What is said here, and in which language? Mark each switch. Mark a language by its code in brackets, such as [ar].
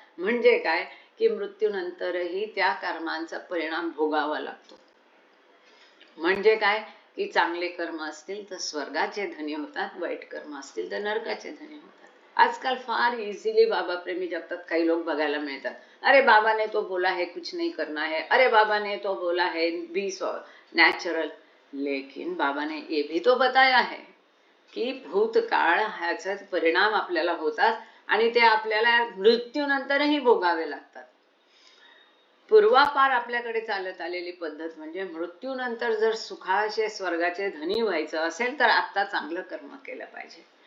[mr] म्हणजे काय की मृत्यूनंतरही त्या कर्मांचा परिणाम भोगावा लागतो. म्हणजे काय की चांगले कर्म असतील तर स्वर्गाचे धनी होतात, वाईट कर्म असतील तर नरकाचे धनी होतात. आजकाल फार इझिली बाबा प्रेमी जगतात काही लोक बघायला मिळतात. [hi] अरे बाबा ने तो बोला है कुछ नहीं करना है, अरे बाबा ने तो बोला है [en] Be natural. [hi] लेकिन बाबा ने ये भी तो बताया है की [mr] भूतकाळ ह्याचा परिणाम आपल्याला होतात आणि ते आपल्याला मृत्यूनंतरही भोगावे लागतात. पूर्वापार आपल्याकडे चालत आलेली पद्धत म्हणजे मृत्यूनंतर जर सुखाचे स्वर्गाचे धनी व्हायचं असेल तर आता चांगलं कर्म केलं पाहिजे.